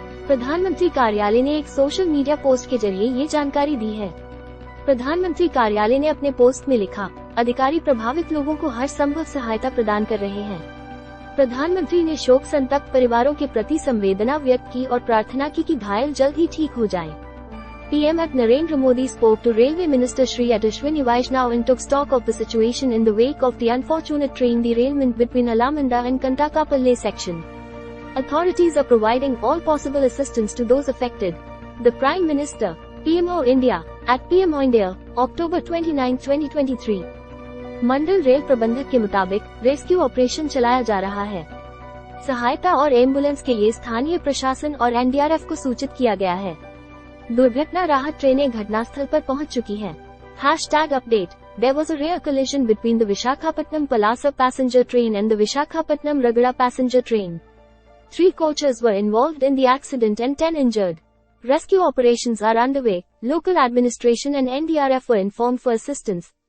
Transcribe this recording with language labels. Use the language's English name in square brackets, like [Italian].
[Hindi] प्रधानमंत्री कार्यालय ने एक सोशल मीडिया पोस्ट के जरिए ये जानकारी दी है। प्रधानमंत्री कार्यालय ने अपने पोस्ट में लिखा, अधिकारी प्रभावित लोगों को हर संभव सहायता प्रदान कर रहे हैं। प्रधानमंत्री ने शोक संतप्त परिवारों के प्रति संवेदना व्यक्त की और प्रार्थना की कि घायल जल्द ही ठीक हो जाएं। [English] PM at Narendra Modi spoke to Railway Minister Shri Ashwini Vaishnav and took stock of the situation in the wake of the unfortunate train derailment between Alamanda and Kantakapalle section. Authorities are providing all possible assistance to those affected. The Prime Minister, PMO India, at PMO India, October 29, 2023. [Hindi] Mandal rail प्रबंधक के मुताबिक rescue operation चलाया जा रहा है। सहायता और ambulance के लिए स्थानीय प्रशासन और NDRF को सूचित किया गया है। दुर्घटना राहत ट्रेनें घटनास्थल पर पहुंच चुकी हैं। [English] #update There was a rare collision between the Visakhapatnam Palasa passenger train and the Visakhapatnam Ragada passenger train. 3 coaches were involved in the accident and 10 injured. Rescue operations are underway. Local administration and NDRF were informed for assistance.